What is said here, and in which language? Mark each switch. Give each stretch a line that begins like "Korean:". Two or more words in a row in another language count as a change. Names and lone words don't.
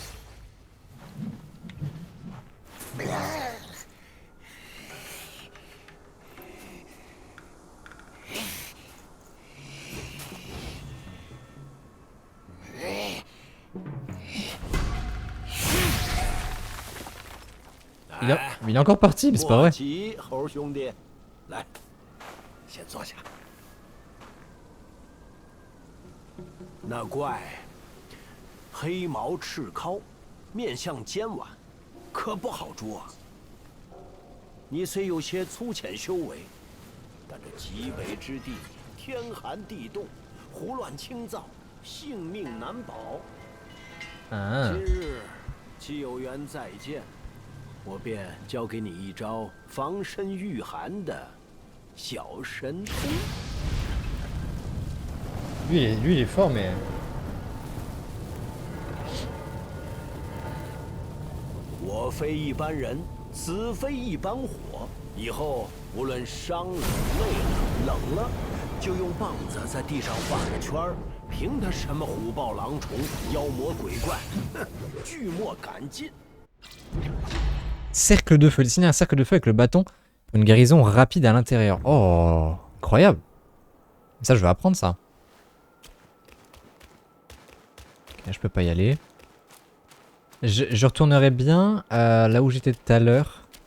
French: Il est encore parti, mais c'est pas vrai.
Chinese: 莫急，猴兄弟，来，先坐下。那怪黑毛赤尻，面相尖婉，可不好捉啊。你虽有些粗浅修为，但这极北之地，天寒地冻，胡乱轻造，性命难保。今日既有缘再见，我便教给你一招防身御寒的小神通。
French: Lui, il est fort, mais.
Chinese: 我非一般人，此非一般火。以后无论伤了、累了、冷了，就用棒子在地上画个圈儿，凭他什么虎豹狼虫、妖魔鬼怪，哼，拒莫敢近。
French: Cercle de feu. Dessiner un cercle de feu avec le bâton pour une guérison rapide à l'intérieur. Oh, incroyable. Ça, je vais apprendre ça. Ok, je peux pas y aller. Je retournerai bien là où j'étais tout à l'heure.